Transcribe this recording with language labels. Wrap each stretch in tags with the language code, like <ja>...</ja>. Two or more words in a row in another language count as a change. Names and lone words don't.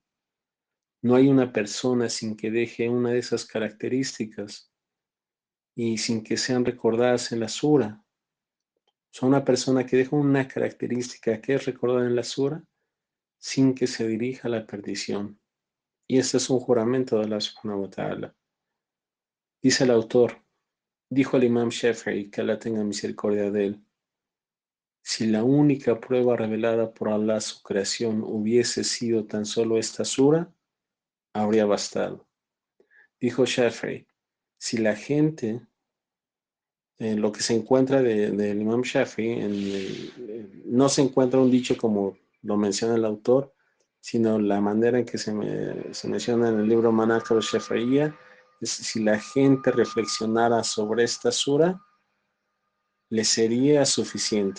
<es>No hay una persona sin que deje una de esas características y sin que sean recordadas en la sura. Son una persona que deja una característica que es recordada en la sura sin que se dirija a la perdición. Y este es un juramento de Allah</es> <ar>سبحانه وتعالى.</ar> <es>Dice el autor, dijo el Imam Shafi'i, que Allah tenga misericordia de él, si la única prueba revelada por Allah su creación hubiese sido tan solo esta sura, habría bastado. Dijo Shafi'i, si la gente, lo que se encuentra del Imam Shafi'i, no se encuentra un dicho como lo menciona el autor, sino la manera en que se menciona en el libro Manaqib al-Shafi'iyya, es si la gente reflexionara sobre esta sura, le sería suficiente.</es>